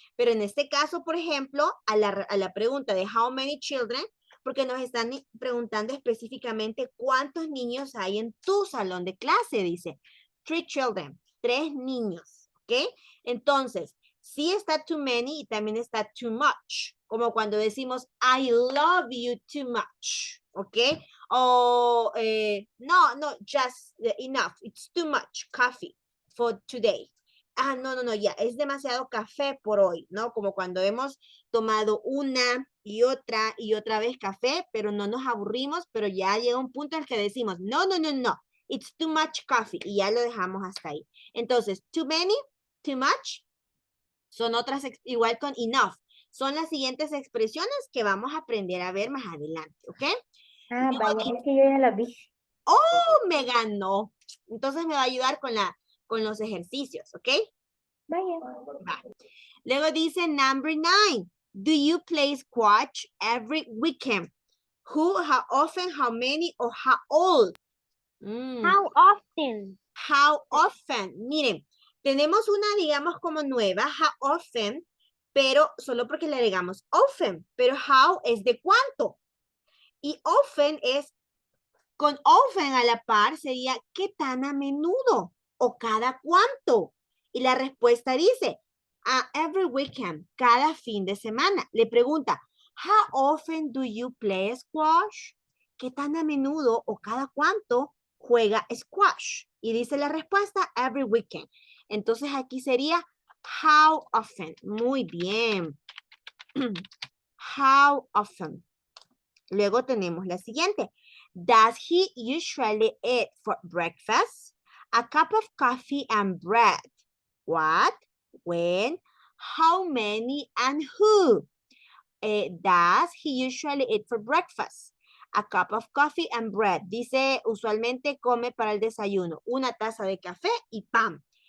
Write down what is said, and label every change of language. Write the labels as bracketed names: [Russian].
[Spanish] Pero en este caso, por ejemplo, a la pregunta de [English] how many children, [Spanish] porque nos están preguntando específicamente cuántos niños hay en tu salón de clase, dice. [English] 3 children, [Spanish] 3 niños, ¿ok? Entonces, sí está too many y también está too much. como cuando decimos, [English] I love you too much, ¿ok? O, no, just enough, it's too much coffee for today. [Spanish] No, ya, es demasiado café por hoy, ¿no? Como cuando hemos tomado una y otra vez café, pero no nos aburrimos, pero ya llega un punto en el que decimos, no, [English] it's too much coffee, [Spanish] y ya lo dejamos hasta ahí. Entonces, too many, too much, son otras, igual con enough. Son las siguientes expresiones que vamos a aprender a ver más adelante, ¿ok? Ah, vaya, es que yo ya la vi. ¡Oh, me ganó! Entonces me va a ayudar con los ejercicios, ¿ok? Vaya. Va. Luego dice [English] number 9. Do you play squash every weekend? Who, how often, how many, or how old? How often? How often. [Spanish] Miren, tenemos una, digamos, como nueva, how often, pero solo porque le agregamos often, pero how es de cuánto. Y often es, con often a la par sería qué tan a menudo o cada cuánto. Y la respuesta dice, [English] every weekend, [Spanish] cada fin de semana. Le pregunta, [English] how often do you play squash? [Spanish] ¿Qué tan a menudo o cada cuánto juega squash? Y dice la respuesta, [English] every weekend. [Spanish] Entonces aquí sería, how often. Muy bien. [English] How often. [Spanish] Luego tenemos la siguiente. [English] Does he usually eat for breakfast? A cup of coffee and bread. What? When? How many? And who? Does he usually eat for breakfast? A cup of coffee and bread. [Spanish] Dice, usualmente come para el desayuno una taza de café y pan.